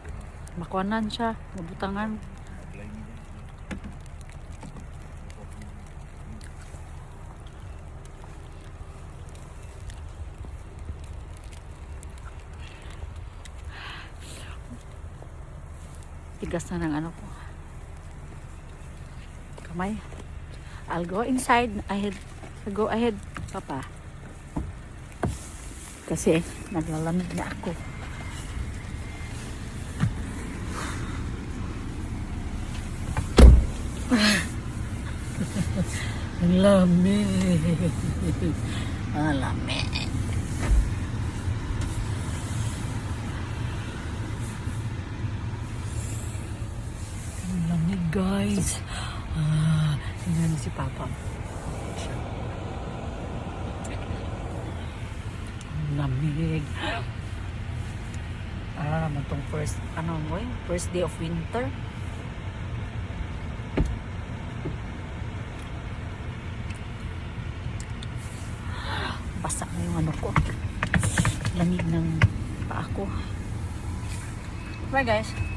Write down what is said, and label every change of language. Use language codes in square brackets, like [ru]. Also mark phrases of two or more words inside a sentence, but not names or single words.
[ceb] Makuanan siya. Mabutangan. [tl] Tigas na ng ano ko. Kamay. [en] I'll go inside. Go ahead, Papa. [tl] Kasi naglalamig na ako. Ang lamig. Ang lamig. Ang lamig guys. Tingnan si Papa. Lamig. Naman tong [en] first day of winter. [tl] Basa na yung ano ko. Lamig ng paa ko. Bye guys.